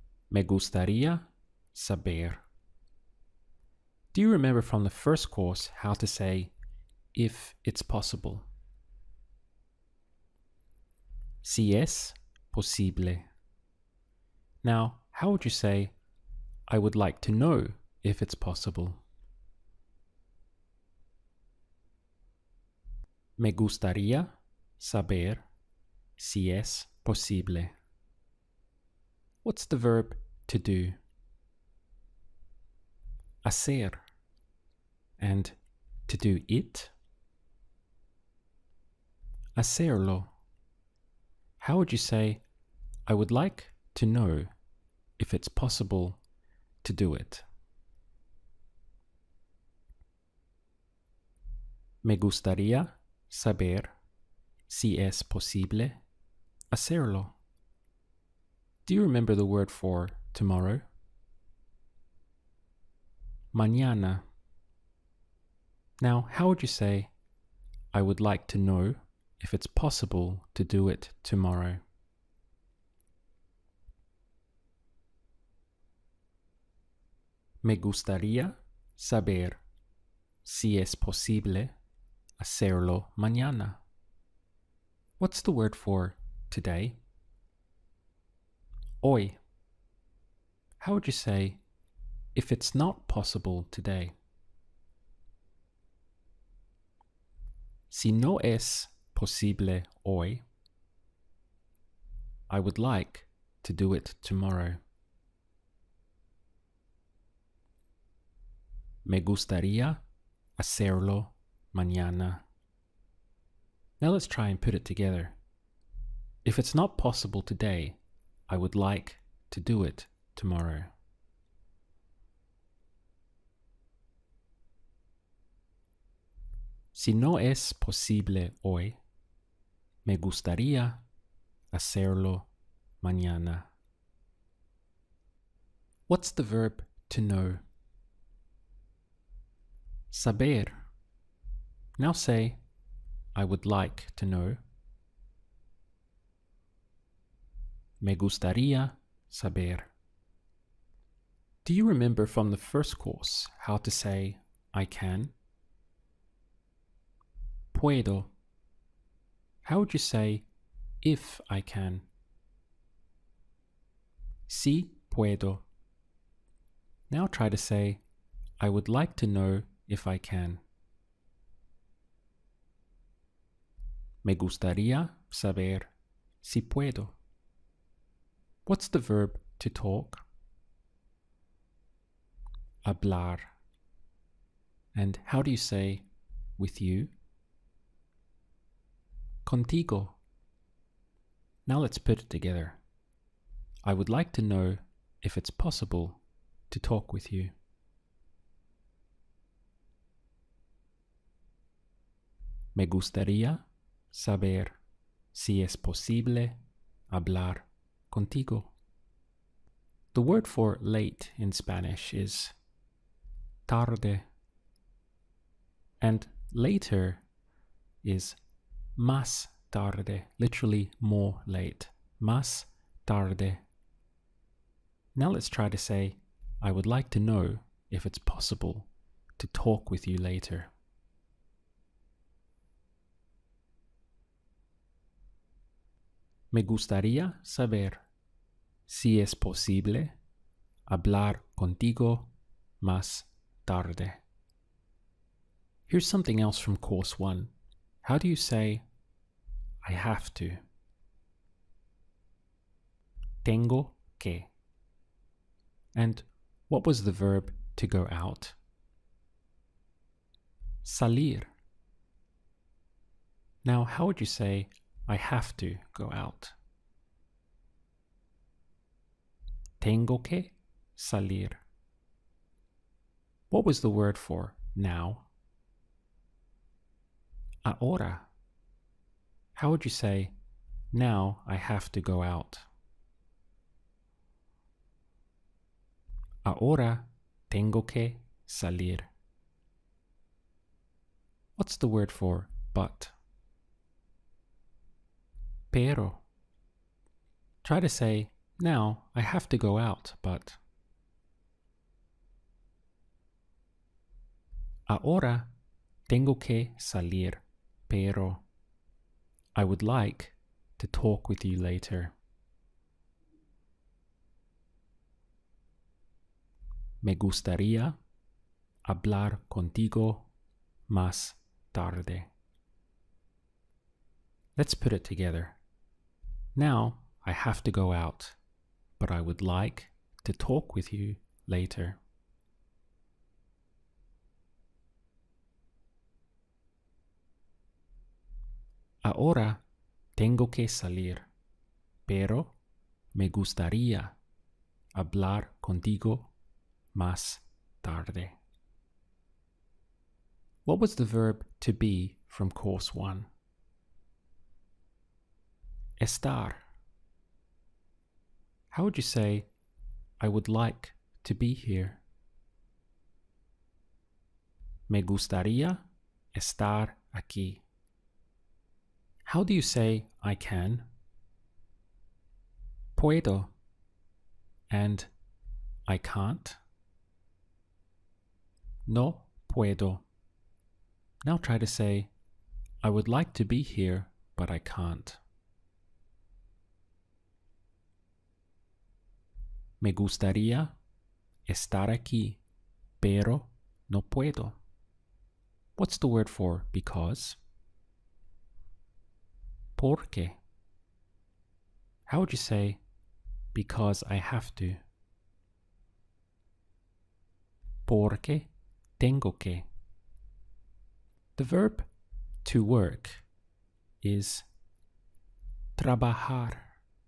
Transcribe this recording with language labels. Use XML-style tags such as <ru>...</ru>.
<es>Me gustaría saber.</es> <en>Do you remember from the first course how to say, if it's possible?</en> <es>Si es posible.</es> <en>Now, how would you say, I would like to know if it's possible?</en> <es>Me gustaría saber si es posible.</es> <en>What's the verb to do? Hacer. And to do it. Hacerlo. How would you say, I would like to know if it's possible to do it?</en> <es>Me gustaría saber si es posible hacerlo.</es> <en>Do you remember the word for tomorrow? Mañana. Now, how would you say, I would like to know if it's possible to do it tomorrow?</en> <es>Me gustaría saber si es posible hacerlo mañana.</es> <en>What's the word for today? Hoy. How would you say, if it's not possible today?</en> <es>Si no es posible hoy,</es> <en>I would like to do it tomorrow.</en> <es>Me gustaría hacerlo mañana.</es> <en>Now let's try and put it together. If it's not possible today, I would like to do it tomorrow.</en> <es>Si no es posible hoy, me gustaría hacerlo mañana.</es> <en>What's the verb to know?</en> <es>Saber.</es> <en>Now say, I would like to know.</en> <es>Me gustaría saber.</es> <en>Do you remember from the first course how to say I can? Puedo. How would you say if I can?</en> <es>Si puedo.</es> <en>Now try to say I would like to know if I can.</en> <es>Me gustaría saber si puedo.</es> <en>What's the verb to talk?</en> <es>Hablar.</es> <en>And how do you say with you? Contigo. Now let's put it together. I would like to know if it's possible to talk with you.</en> <es>Me gustaría saber si es posible hablar contigo.</es> <en>The word for late in Spanish is tarde, and later is más tarde, literally more late.</en> <es>Más tarde.</es> <en>Now let's try to say, I would like to know if it's possible to talk with you later.</en> <es>Me gustaría saber si es posible hablar contigo más tarde.</es> <en>Here's something else from course 1. How do you say, I have to?</en> <es>Tengo que.</es> <en>And what was the verb to go out?</en> <es>Salir.</es> <en>Now, how would you say, I have to go out?</en> <es>Tengo que salir.</es> <en>What was the word for now? Ahora. How would you say, now I have to go out?</en> <es>Ahora tengo que salir.</es> <en>What's the word for but? Pero. Try to say, now I have to go out, but.</en> <es>Ahora tengo que salir, pero.</es> <en>I would like to talk with you later.</en> <es>Me gustaría hablar contigo más tarde.</es> <en>Let's put it together. Now I have to go out, but I would like to talk with you later.</en> <es>Ahora tengo que salir, pero me gustaría hablar contigo más tarde.</es> <en>What was the verb to be from course 1?</en> <es>Estar.</es> <en>How would you say, I would like to be here?</en> <es>Me gustaría estar aquí.</es> <en>How do you say I can? Puedo. And I can't?</en> <es>No puedo.</es> <en>Now try to say, I would like to be here, but I can't.</en> <es>Me gustaría estar aquí, pero no puedo.</es> <en>What's the word for because? Porque. How would you say, because I have to?</en> <es>Porque tengo que.</es> <en>The verb to work is trabajar.</en>